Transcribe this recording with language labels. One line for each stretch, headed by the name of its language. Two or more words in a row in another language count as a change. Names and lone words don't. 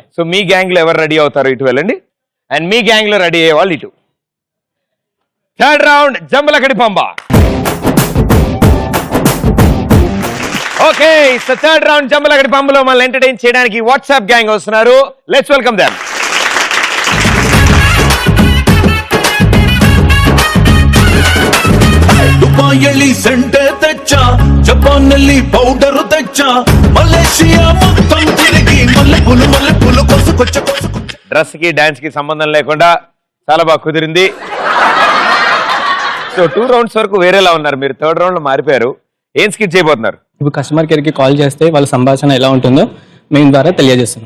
Telugu: సో మీ గ్యాంగ్ లో ఎవరు రెడీ అవుతారు ఇటు వెళ్ళండి. అండ్ మీ గ్యాంగ్ లో రెడీ అయ్యే వాళ్ళు ఇటు.
English: third round
Telugu: జంబలకడి పంబ.
English: Okay, so third round
Telugu: జంబలకడి పంబలో మనల్ని ఎంటర్టైన్ చేయడానికి వాట్సాప్ గ్యాంగ్ వస్తున్నారు.
English: Let's welcome them.
Telugu: దుబాయల్లి సెంటె తెచ్చ జపాన్నల్లి పౌడర్ తెచ్చ మలేషియా మొత్తం తిరిగి మల్లెపూలు కొసుకొచ్చ డ్రెస్ కి డాన్స్ కి సంబంధం లేకుండా చాలా బాగా కుదిరింది. సో 2 రౌండ్స్ వరకు వేరేలా ఉన్నారు, మీరు
English: third round
Telugu: లో మారిపోయారు. ఏం స్కిట్ చేయబోతున్నారు? ఇప్పుడు
English: customer care
Telugu: కి కాల్ చేస్తే వాళ్ళ సంభాషణ ఎలా ఉంటుందో మేము ద్వారా తెలియజేస్తున్నాం.